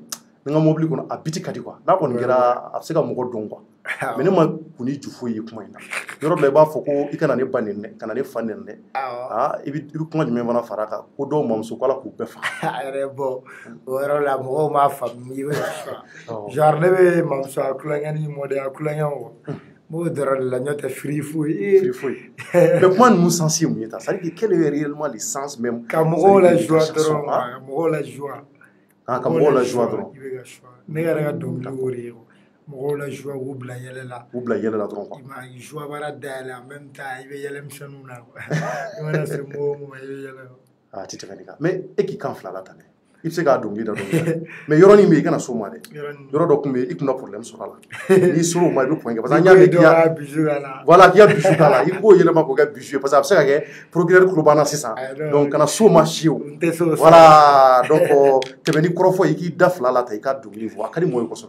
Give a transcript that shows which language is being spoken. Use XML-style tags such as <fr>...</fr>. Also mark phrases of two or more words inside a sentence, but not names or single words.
<bm>N ka mobili kɔnɔ a biti ka di quoi n'a kɔni kɛra a bɛ se ka mɔgɔ dɔn quoi mais ne ma kunni ju foyi ye kuma in na yɔrɔ dɔ la i b'a fɔ ko i kana ne ba nɛni dɛ kana ne fa nɛni dɛ i bɛ kuma jumɛn fana fara a kan ko dɔw mamuso ko Ala k'u bɛɛ faga. A yɛrɛ bon o yɔrɔ la mɔgɔw m'a faamu i bɛ genre ne bɛ mamuso a kulonkɛ ni mɔdenya kulonkɛ o n b'o dɔrɔn de la n'o tɛ firi foyi.</bm> <fr>Mais</fr> <bm>kuma ninnu sens ye mun ye ta</bm> <fr>c'est à dire quel est réellement le sens même.</fr> <bm>Ka mɔgɔw la joie dɔrɔn ka mɔgɔw la joie. Ka mɔgɔw la joie dɔrɔn. Ne yɛrɛ ka dɔnkili o de ye mɔgɔw la joie k'u bila yɛlɛ la. K'u bila yɛlɛ la dɔrɔn quoi. I ma ye joie baara dayɛlɛ</bm> <fr>en même temps</fr> <bm>i bɛ yɛlɛ misɛnninw na quoi. I mana se mɔgɔ o mɔgɔ i bɛ yɛlɛ. A tɛ tɛmɛ nin kan mais e k'i kan fila la tan dɛ i bɛ se k'a dɔnkili da dɔnkili mais yɔrɔnin bɛ yen i kana s'o ma dɛ yɔrɔ dɔ tun bɛ yen i tun na problème sɔrɔ a la n'i ser'o ma i bɛ point kɛ</bm> <fr>parce que</fr> <bm>an y'a mɛn k'i y'a bisu k'a la voilà k'i y'a bisu k'a la i b'o yɛlɛma k'o kɛ bisu ye</bm> <fr>parce que</fr> <bm>a bɛ se ka kɛ procureur tulo b'an na sisan donc kana s'o ma fiyewu</bm> <fr>voilà donc</fr> <bm>tɛmɛ ni kɔrɔfɔ ye i k'i da fila la ta i ka dɔnkili fɔ a ka di mɔgɔw ye kosɛbɛ.</bm>